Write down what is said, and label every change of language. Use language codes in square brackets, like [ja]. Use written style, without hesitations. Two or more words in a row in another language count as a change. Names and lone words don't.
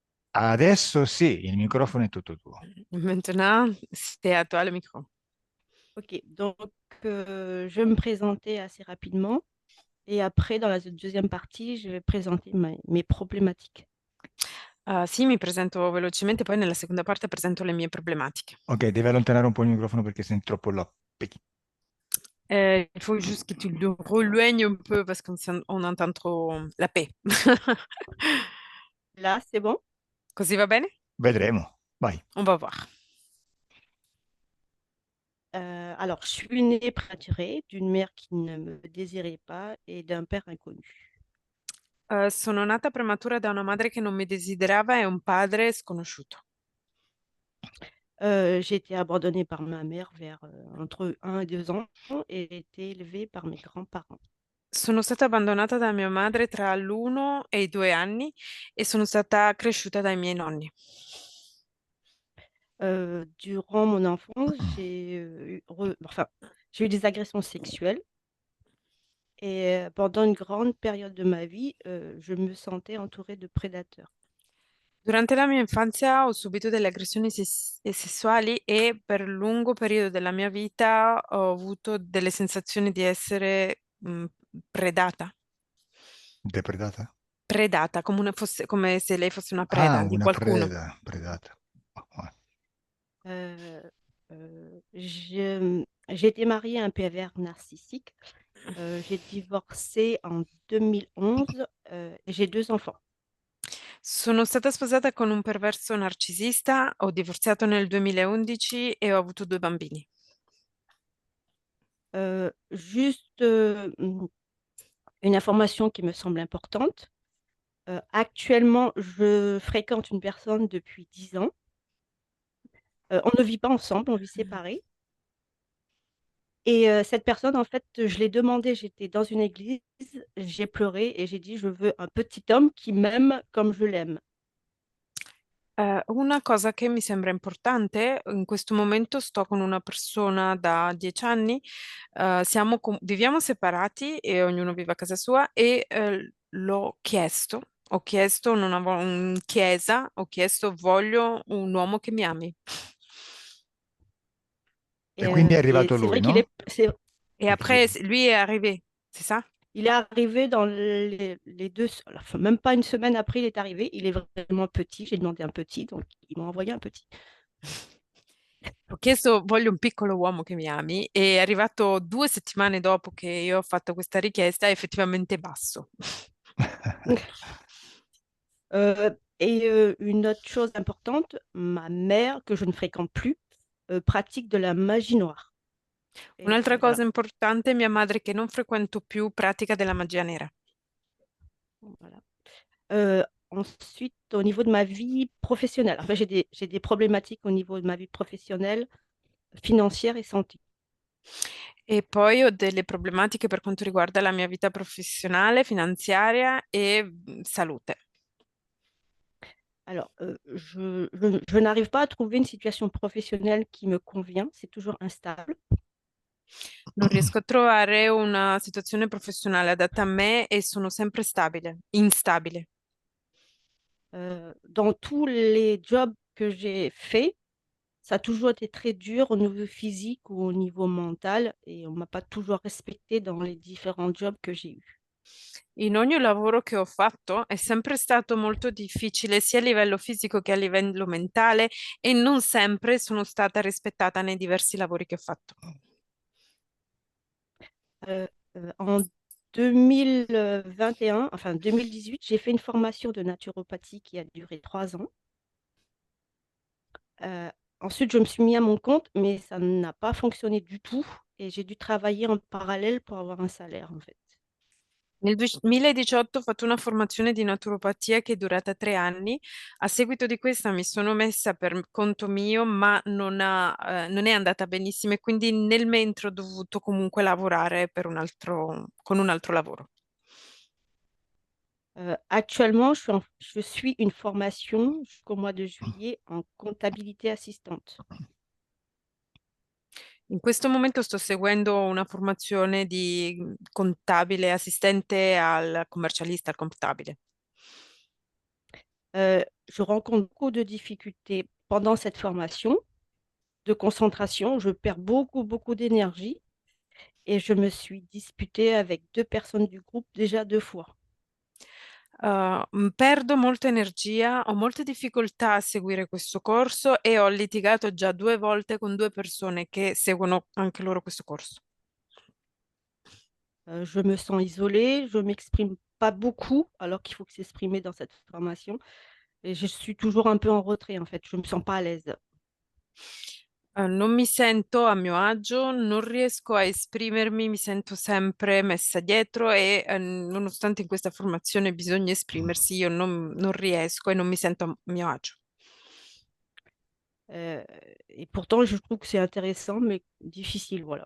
[it] Adesso sì, il microfono è tutto tuo. [fr] Maintenant, c'est à toi le micro. Ok, donc je vais me présenter assez rapidement et après, dans la deuxième partie, je vais présenter mes problématiques. [it] Sì, mi presento velocemente, poi nella seconda parte presento le mie problematiche. Ok, devi allontanare un po' il microfono perché senti troppo là. [fr] Il faut juste que tu le reloignes un peu parce qu'on entend trop la paix. Là, c'est bon? [it] Così va bene? Vedremo. Vai. [fr] On va voir. Alors, je suis née prématurée d'une mère qui ne me désirait pas et d'un père inconnu. [it] Sono nata prematura da una madre che non mi desiderava e un padre sconosciuto. [fr] J'ai été abandonnée par ma mère vers entre 1 et 2 ans et j'ai été élevée par mes grands-parents. [it] Sono stata abbandonata da mia madre tra l'1 e i 2 anni e sono stata cresciuta dai miei nonni. [fr] Durant mon enfance, j'ai eu des agressions sexuelles et pendant une grande période de ma vie, je me sentais entourée de prédateurs. [it] Durante la mia infanzia ho subito delle aggressioni sessuali e per lungo periodo della mia vita ho avuto delle sensazioni di essere predata. Depredata? Predata, come se lei fosse una Ah, preda di una qualcuno. predata. Ah, [fr] Euh, j'ai été mariée à un pervers narcissique. J'ai divorcé en 2011 et j'ai 2 enfants. [it] Sono stata sposata con un perverso narcisista, ho divorziato nel 2011 e ho avuto 2 bambini. [fr] Juste une information qui me semble importante. Actuellement, je fréquente une personne depuis 10 ans. On ne vit pas ensemble, on vit séparés. Et cette personne, en fait, je l'ai demandé, j'étais dans une église, j'ai pleuré et j'ai dit: «Je veux un petit homme qui m'aime comme je l'aime». [it] Una cosa che mi sembra importante, in questo momento sto con una persona da 10 anni, viviamo separati e ognuno vive a casa sua e, ho chiesto in chiesa, ho chiesto: "Voglio un uomo che mi ami". e quindi è [fr] Et [it] arrivato [fr] c'est [it] lui, [fr] vrai qu'il est [it] no? [fr] c'est Et [it] Perché [fr] après lui est arrivé, c'est ça? il est arrivé dans les 2 s enfin, même pas une semaine après, il est arrivé. Il est vraiment petit, j'ai demandé un petit, donc ils m'ont envoyé un petit. [it] Ho chiesto: "Voglio un piccolo uomo che mi ami", e è arrivato 2 settimane dopo che io ho fatto questa richiesta, effettivamente basso. [fr] Une autre chose importante, ma mère, que je ne fréquente plus, pratique de la magie noire [it] Un'altra [fr] et voilà, [it] cosa importante, mia madre che non frequento più pratica della magia nera. [fr] voilà. Ensuite, au niveau de ma vie professionnelle, enfin, j'ai des problématiques au niveau de ma vie professionnelle, financière et santé. [it] E poi ho delle problematiche per quanto riguarda la mia vita professionale, finanziaria e, salute. [fr] Alors, je n'arrive pas à trouver une situation professionnelle qui me convient, c'est toujours instable. [it] Non riesco a trovare una situazione professionale adatta a me e sono sempre instabile. [fr] Dans tous les jobs que j'ai faits, ça a toujours été très dur au niveau physique ou au niveau mental et on m'a pas toujours respectée dans les différents jobs que j'ai eus. [it] In ogni lavoro che ho fatto è sempre stato molto difficile sia a livello fisico che a livello mentale e non sempre sono stata rispettata nei diversi lavori che ho fatto. [fr] En 2021, enfin 2018, j'ai fait une formation de naturopathie qui a duré 3 ans. Ensuite, je me suis mis à mon compte, mais ça n'a pas fonctionné du tout et j'ai dû travailler en parallèle pour avoir un salaire, en fait. [it] Nel 2018 ho fatto una formazione di naturopatia che è durata 3 anni. A seguito di questa mi sono messa per conto mio, ma non è andata benissimo e quindi nel mentre ho dovuto comunque lavorare con un altro lavoro. [fr] Actuellement, je suis une formation jusqu'au mois de juillet en comptabilité assistante. [it] In questo momento sto seguendo una formazione di contabile, assistente al commercialista, al contabile. [fr] je rencontre beaucoup de difficultés pendant cette formation de concentration. Je perds beaucoup d'énergie et je me suis disputée avec 2 personnes du groupe déjà 2 fois. [it] Perdo molta energia, ho molte difficoltà a seguire questo corso e ho litigato già 2 volte con 2 persone che seguono anche loro questo corso. [fr] Je me sens isolée, je m'exprime pas beaucoup alors qu'il faut que s'exprimer dans cette formation et je suis toujours un peu en retrait en fait, je me sens pas à l'aise. [it] Non mi sento a mio agio, non riesco a esprimermi, mi sento sempre messa dietro e nonostante in questa formazione bisogna esprimersi, io non riesco e non mi sento a mio agio. [fr] Et pourtant je trouve que c'est intéressant mais difficile, voilà.